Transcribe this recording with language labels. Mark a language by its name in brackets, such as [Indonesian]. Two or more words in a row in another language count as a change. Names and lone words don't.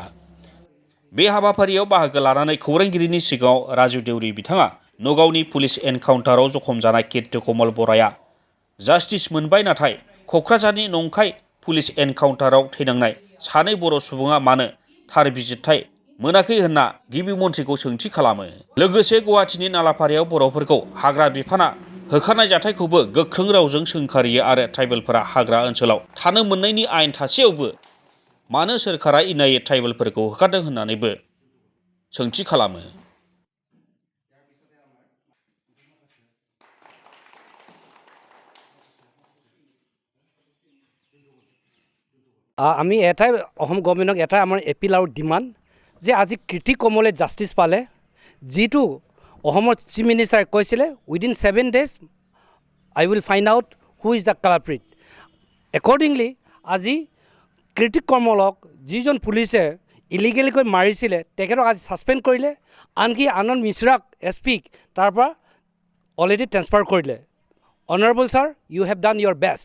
[Bodo] बे हाबाफारियाव बाहागो लानानै खौरांगिरिनि सिगाङाव राजु देउरि बिथाङा नगावनि [English] police encounter [Bodo] जखम जानाय कीर्ति कमल बराया जास्टिस मोनबाय नाथाय क'क्राझारनि नंखाय [English] police encounter [Bodo] थैनांनाय सानै बर' सुबुङा मानो थार बिजिरथाय मोनाखै होनना गिबि मन्थ्रिखौ सोंथि खालामो। लोगोसे गुवाहाटीनि नालापारायाव बर'फोरखौ हाग्रा बिफाना होखारनाय जाथायखौबो गोख्रों रावजों सोंखारियो आरो ट्राइबेलफोरा हाग्रा ओनसोलाव थानो मोननायनि आयेन थासेयावबो मानो सोरखारा इनायै ट्राइबेलफोरखौ होखारदों होननानैबो सोंथि खालामो। [Assamese] আমি এটাই অসম গভৰ্ণমেণ্টক এটাই আমাৰ এপিল আৰু ডিমাণ্ড যে আজি কীৰ্তি কমলে জাষ্টিছ পালে, যিটো অসমৰ [English] chief minister [Assamese] কৈছিলে [English] within 7 days I will find out who is the culprit. [Assamese] একৰ্ডিংলি আজি কীৰ্তি কমলক যিজন পুলিচে ইলিগেলিকৈ মাৰিছিলে তেখেতক আজি ছাছপেণ্ড কৰিলে, আনকি আনন্দ মিশ্ৰাক এছপিক তাৰ পৰা [English] already transfer [Assamese] কৰিলে। [English] Honourable sir, you have done your best.